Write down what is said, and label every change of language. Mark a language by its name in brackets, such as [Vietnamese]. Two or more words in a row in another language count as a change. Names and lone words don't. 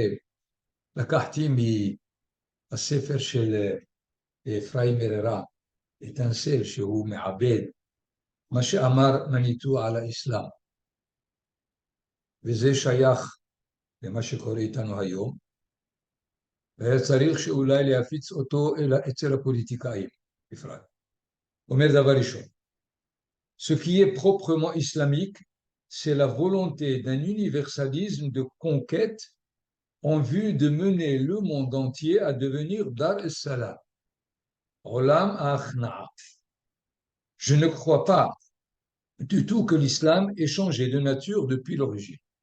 [Hebrew] לקחתי מהספר של אפרים מררה, איתן-סל, שהוא מעבד מה שאמר מניטו על האסלאם, וזה שייך למה שקורה איתנו היום, והיה צריך שאולי להפיץ אותו אצל הפוליטיקאים בפרט. אומר דבר ראשון, [French] ce qui est proprement islamique, c'est la volonté d'un universalisme de conquête en vue de mener le monde entier à devenir [Arabic] دار السلام, [French] Olam Akhna'a. Je ne crois pas du tout que l'islam ait changé de nature depuis l'origine.